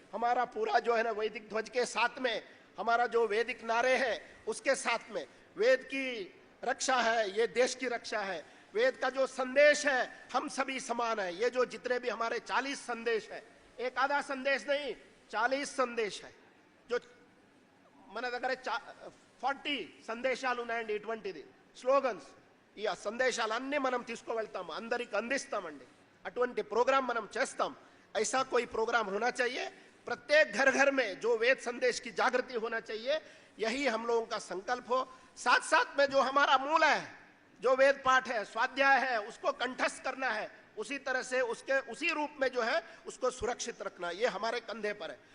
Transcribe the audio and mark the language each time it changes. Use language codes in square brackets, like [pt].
[hi] हमारा पूरा जो है ना वैदिक ध्वज के साथ में, हमारा जो वैदिक नारे हैं उसके साथ में, वेद की रक्षा है, ये देश की रक्षा है। वेद का जो संदेश है, हम सभी समान है। ये जो जितने भी हमारे 40 संदेश है, एक आधा संदेश नहीं, 40 संदेश है। [te] जो మన దగ్గర 40 సందేశాలు ఉన్నాయండి, ఇటువంటిది స్లోగన్స్. ఈ సందేశాలన్నీ మనం తీసుకువెళ్తాం, అందరికి అందిస్తామండి. అటువంటి ప్రోగ్రాం మనం చేస్తాం. [hi] ऐसा कोई प्रोग्राम होना चाहिए, प्रत्येक घर घर में जो वेद संदेश की जागृति होना चाहिए, यही हम लोगों का संकल्प हो। साथ साथ में जो हमारा मूल है, जो वेद पाठ है, स्वाध्याय है, उसको कंठस्थ करना है। उसी तरह से उसके उसी रूप में जो है उसको सुरक्षित रखना, ये हमारे कंधे पर है।